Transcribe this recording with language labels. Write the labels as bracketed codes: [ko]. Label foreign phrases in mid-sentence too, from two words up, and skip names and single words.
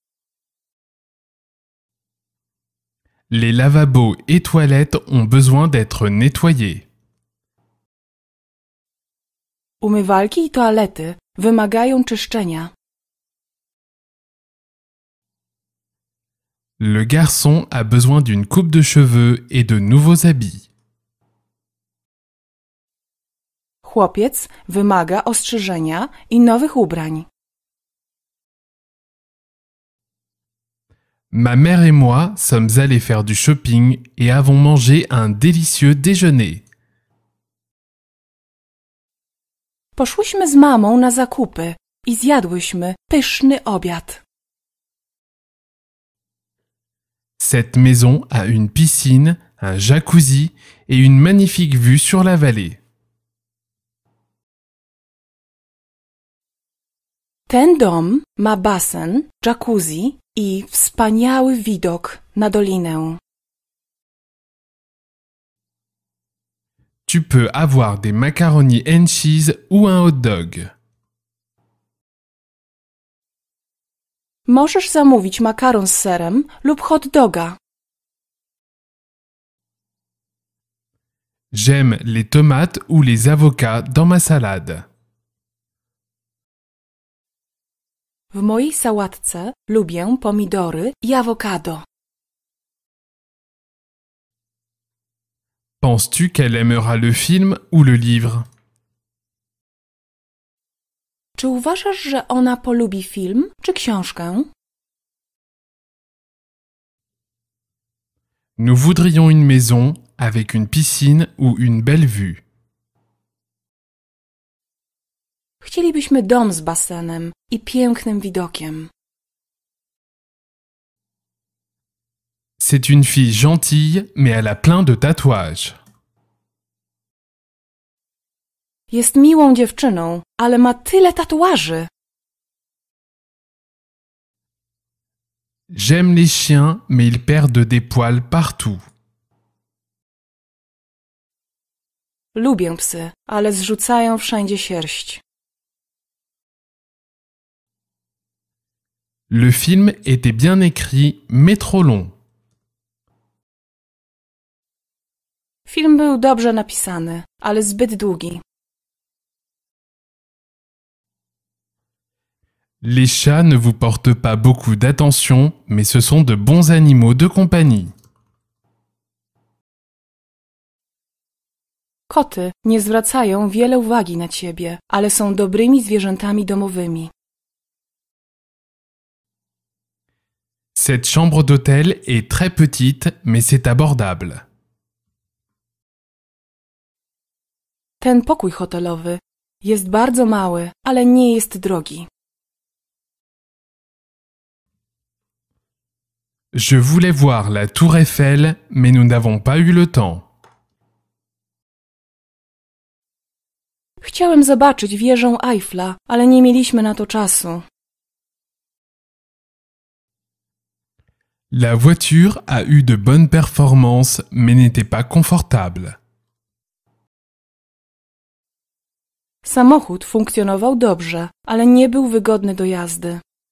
[fr] Les lavabos et toilettes ont besoin d'être nettoyés. [pl] Umywalki i toalety wymagają czyszczenia. [fr] Le garçon a besoin d'une coupe de cheveux et de nouveaux habits. [pl] Chłopiec wymaga ostrzyżenia i nowych ubrań. [fr] Ma mère et moi sommes allés faire du shopping et avons mangé un délicieux déjeuner. [pl] Poszłyśmy z mamą na zakupy i zjadłyśmy pyszny obiad. [fr] Cette maison a une piscine, un jacuzzi et une magnifique vue sur la vallée. [pl] Ten dom ma basen, jacuzzi i wspaniały widok na dolinę. [fr] Tu peux avoir des macaronis [en] and cheese [fr] ou un hot dog. [pl] Możesz zamówić makaron z serem lub hot doga. [fr] J'aime les tomates ou les avocats dans ma salade. [pl] W mojej sałatce lubię pomidory i awokado. [fr] Penses-tu qu'elle aimera le film ou le livre? [pl] Czy uważasz, że ona polubi film czy książkę? [fr] Nous voudrions une maison avec une piscine ou une belle vue. [pl] Chcielibyśmy dom z basenem i pięknym widokiem. [fr] C'est une fille gentille, mais elle a plein de tatouages. [pl] Jest miłą dziewczyną, ale ma tyle tatuaży. [fr] J'aime les chiens, mais ils perdent des poils partout. [pl] Lubię psy, ale zrzucają wszędzie sierść. [fr] Le film était bien écrit, mais trop long. [pl] Film był dobrze napisany, ale zbyt długi. [fr] Les chats ne vous portent pas beaucoup d'attention, mais ce sont de bons animaux de compagnie. [pl] Koty nie zwracają wiele uwagi na ciebie, ale są dobrymi zwierzętami domowymi. [fr] Cette chambre d'hôtel est très petite, mais c'est abordable. [pl] Ten pokój hotelowy jest bardzo mały, ale nie jest drogi. [fr] Je voulais voir la tour Eiffel, mais nous n'avons pas eu le temps. [pl] Chciałem zobaczyć wieżę Eiffla, ale nie mieliśmy na to czasu. [fr] La voiture a eu de bonnes performances, mais n'était pas confortable. [pl] Samochód funkcjonował dobrze, ale nie był wygodny do jazdy.